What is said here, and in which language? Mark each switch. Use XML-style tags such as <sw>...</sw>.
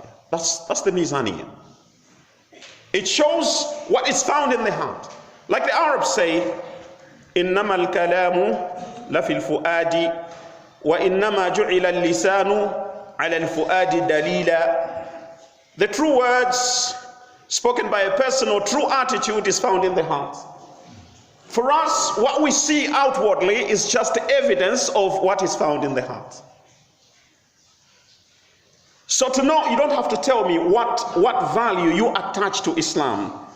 <en>That's the mizaniyah. It shows what is found in the heart. Like the Arabs say,</en> <ar>إنما الكلام لفي الفؤاد وإنما جعل اللسان على الفؤاد دليلا.</ar> <en>The true words spoken by a person or true attitude is found in the heart. For us, what we see outwardly is just evidence of what is found in the heart. So to know, you don't have to tell me what value you attach to Islam.</en>